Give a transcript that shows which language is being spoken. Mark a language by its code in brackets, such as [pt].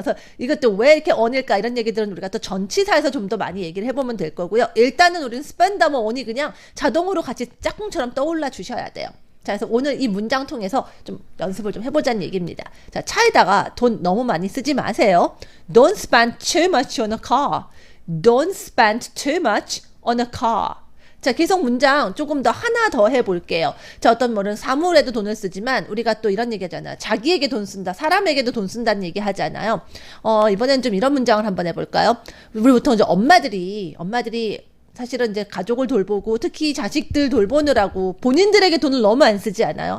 [ko] 그래서 이것도 왜 이렇게 on일까 이런 얘기들은 우리가 또 전치사에서 좀 더 많이 얘기를 해보면 될 거고요. 일단은 우리는 spend 하면 on이 그냥 자동으로 같이 짝꿍처럼 떠올라 주셔야 돼요. 자, 그래서 오늘 이 문장 통해서 좀 연습을 좀 해보자는 얘기입니다. 자, 차에다가 돈 너무 많이 쓰지 마세요. [en] Don't spend too much on a car. Don't spend too much on a car. [ko] 자, 계속 문장 조금 더 하나 더 해볼게요. 자, 어떤 뭐는 사물에도 돈을 쓰지만 우리가 또 이런 얘기 하잖아요. 자기에게 돈 쓴다. 사람에게도 돈 쓴다는 얘기 하잖아요. 이번엔 좀 이런 문장을 한번 해볼까요? 우리 보통 이제 엄마들이 사실은 이제 가족을 돌보고 특히 자식들 돌보느라고 본인들에게 돈을 너무 안 쓰지 않아요?